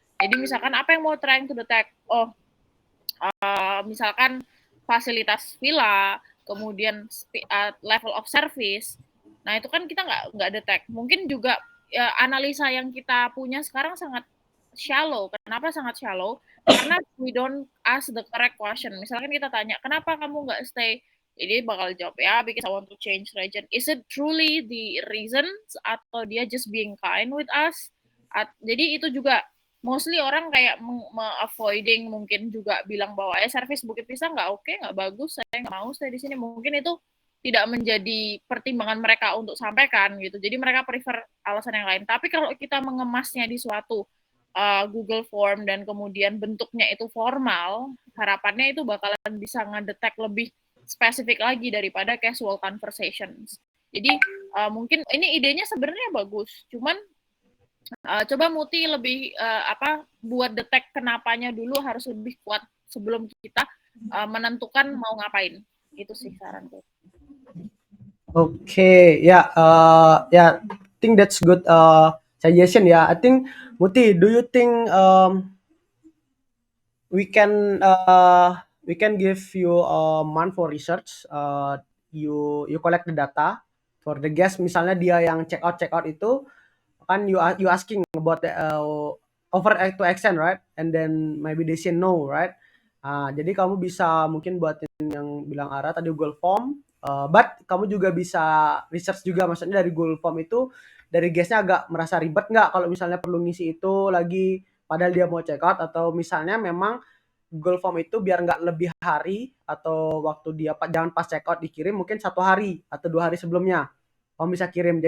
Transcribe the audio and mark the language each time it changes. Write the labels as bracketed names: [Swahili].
[Indonesian] Jadi misalkan apa yang mau [English] trying to detect? [Indonesian] Misalkan fasilitas villa, kemudian [English] level of service. [Indonesian] Nah, itu kan kita nggak detect. Mungkin juga analisa yang kita punya sekarang sangat shallow. Kenapa sangat shallow? Karena [English] we don't ask the correct question. [Indonesian] Misalkan kita tanya, kenapa kamu nggak stay? Jadi bakal jawab, ya, [English] because I want to change region. Is it truly the reason? [Indonesian] Atau dia [English] just being kind with us? [Indonesian] Jadi itu juga mostly orang kayak avoiding, mungkin juga bilang bahwa service Bukit Vista nggak oke, nggak bagus, saya nggak mau stay di sini. Mungkin itu tidak menjadi pertimbangan mereka untuk sampaikan gitu. Jadi mereka prefer alasan yang lain. Tapi kalau kita mengemasnya di suatu Google Form dan kemudian bentuknya itu formal, harapannya itu bakalan bisa ngedetek lebih spesifik lagi daripada casual conversations. Jadi mungkin ini idenya sebenarnya bagus, cuman coba Muti lebih buat detek kenapanya dulu harus lebih kuat sebelum kita menentukan mau ngapain. Itu sih saranku. [English] Okay, yeah, I think that's good suggestion. Yeah, I think Muti, do you think we can give you a month for research? You collect the data for the guest. [Indonesian] Misalnya dia yang check out itu kan [English] you asking about the over to extend, right? And then maybe they say no, right? [Indonesian] Jadi kamu bisa mungkin buatin yang bilang Ara tadi Google Form, but kamu juga bisa research juga, maksudnya dari Google Form itu dari guestnya agak merasa ribet nggak kalau misalnya perlu ngisi itu lagi padahal dia mau check out, atau misalnya memang Google Form itu biar nggak lebih hari atau waktu dia jangan pas check out dikirim, mungkin 1 hari atau 2 hari sebelumnya kamu bisa kirim.